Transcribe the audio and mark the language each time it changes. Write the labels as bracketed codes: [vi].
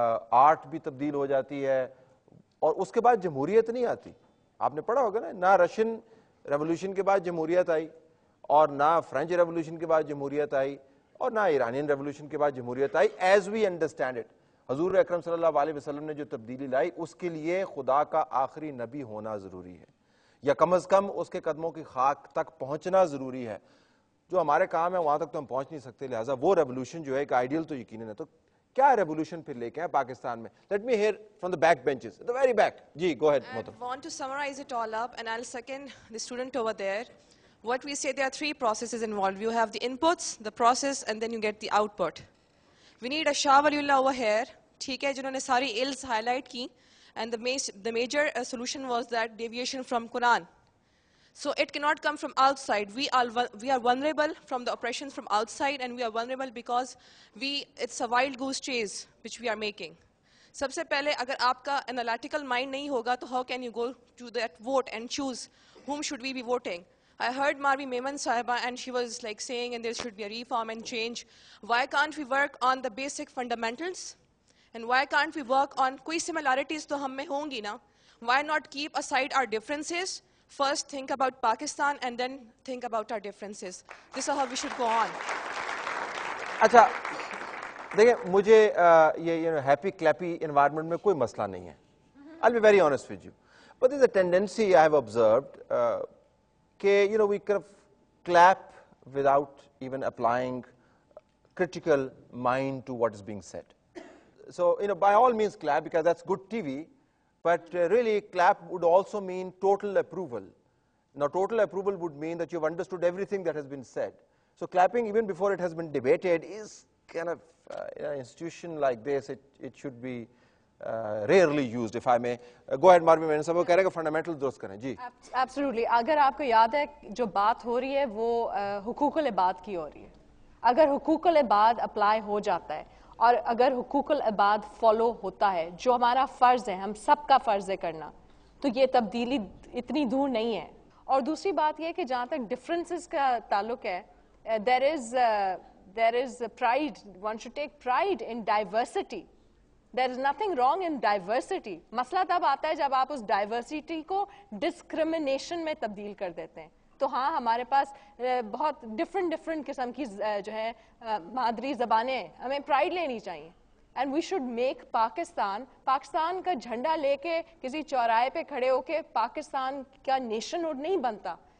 [ur] Art بھی تبدیل ہو جاتی ہے، اور اس کے بعد جمہوریت نہیں آتی۔ آپ نے پڑھا ہوگا نا، نہ رشین ریولوشن کے بعد جمہوریت آئی، اور نہ فرینچ ریولوشن کے بعد جمہوریت آئی، اور نہ ایرانین ریولوشن کے بعد جمہوریت I [en] As we understand it. [ur] حضور اکرم صلی اللہ علیہ وسلم نے جو تبدیلی لائی اس کے لیے خدا کا آخری نبی ہونا ضروری ہے، یا کم از کم اس کے قدموں کی خاک تک پہنچنا ضروری ہے۔ جو ہمارے کام ہے وہاں تک تو ہم پہنچ نہیں سکتے، لہٰذا وہ ریولوشن جو ہے ایک آئیڈیل تو یقیناً ہے۔ تو کیا ریولوشن پھر لے کے آئے پاکستان میں؟ [en] Let me hear from the back benches, the very back. [ur] جی [en] go ahead [ur] محترم۔ [en] I want to summarize it all up, and I'll second the student over there. What we say, there are three processes involved. You have the inputs, the process, and then you get the output. We need a Shah Waliullah over here, [ur] ٹھیک ہے، جنہوں نے ساری [en] ills highlight کی, and the major solution was that deviation from Quran. So it cannot come from outside. We are vulnerable from the oppressions from outside, and we are vulnerable because it's a wild goose chase which we are making. [ur] سب سے پہلے اگر آپ کا [en] analytical mind [ur] نہیں ہوگا تو [en] how can you go to that vote and choose whom should we be voting? I heard Marvi Memon Sahiba, and she was like saying, and there should be a reform and change. Why can't we work on the basic fundamentals? And why can't we work on [ur] koi similarities to hum mein hongi na? [en] Why not keep aside our differences? First think about Pakistan and then think about our differences. This is how we should go on. [ur] اچھا دیکھیں، مجھے یہ [en] happy clappy environment [ur] میں کوئی مسئلہ نہیں ہے. [en] I'll be very honest with you. But there's a tendency I have observed کہ we kind of clap without even applying critical mind to what is being said. So by all means clap because that's good TV, but really clap would also mean total approval. Now total approval would mean that you've understood everything that has been said. So clapping even before it has been debated is kind of in an institution like this, it should be rarely used, if I may. Go ahead, [ur] Marvi Memon صاحب، وہ کہہ رہے کہ fundamental درست کریں. جی [en] Absolutely. [ur] اگر آپ کو یاد ہے جو بات ہو رہی ہے وہ حقوق العباد کی ہو رہی ہے. اگر حقوق العباد اپلائی ہو جاتا ہے اور اگر حقوق العباد فالو ہوتا ہے، جو ہمارا فرض ہے، ہم سب کا فرض ہے کرنا، تو یہ تبدیلی اتنی دور نہیں ہے. اور دوسری بات یہ کہ جہاں تک ڈفرینسز کا تعلق ہے، [en] there is pride. One should take pride in diversity. There is nothing wrong in diversity. [ur] مسئلہ تب آتا ہے جب آپ اس ڈائیورسٹی کو ڈسکریمنیشن میں تبدیل کر دیتے ہیں. تو ہاں، ہمارے پاس بہت ڈفرینٹ قسم کی جو ہے مادری زبانیں ہیں، ہمیں پرائڈ لینی چاہیے. [en] and we should make [ur] Pakistan کا جھنڈا لے کے کسی چوراہے پہ کھڑے ہو کے پاکستان کا نیشن ہوڈ نہیں بنتا.